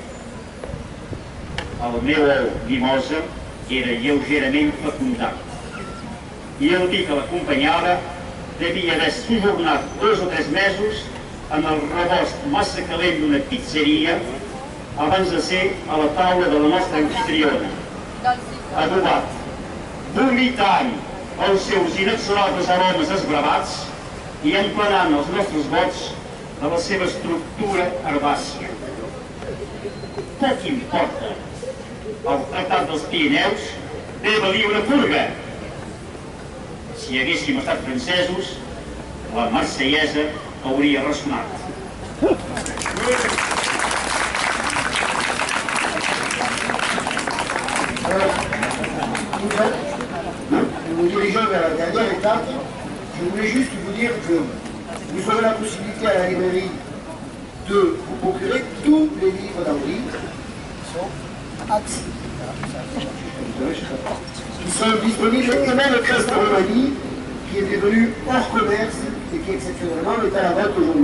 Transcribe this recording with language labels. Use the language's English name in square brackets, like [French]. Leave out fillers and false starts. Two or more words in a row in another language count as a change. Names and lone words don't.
[Catalan] El meu ou mimosa era lleugerament fecundat i el vi que l'acompanyava devia haver sojornat 2 o 3 mesos en el rebost massa calent d'una pizzeria abans de ser a la taula de la nostra anfitriona, adobat, vomitant els seus inexorables aromes esbravats i emplenant els nostres vots de la seva estructura herbàcia. Poc importa, el Tractat dels Pirineus té valia una purga. Si haguéssim estat francesos, la marsellesa hauria ressonat. [French] Nous dirigeons vers la dernière étape. Je voulais juste vous dire que vous aurez la possibilité à la librairie de vous procurer tous les livres d'Henri qui sont disponibles, et même le Christ de Roumanie qui est devenu hors commerce et qui exceptionnellement est à la vente aujourd'hui.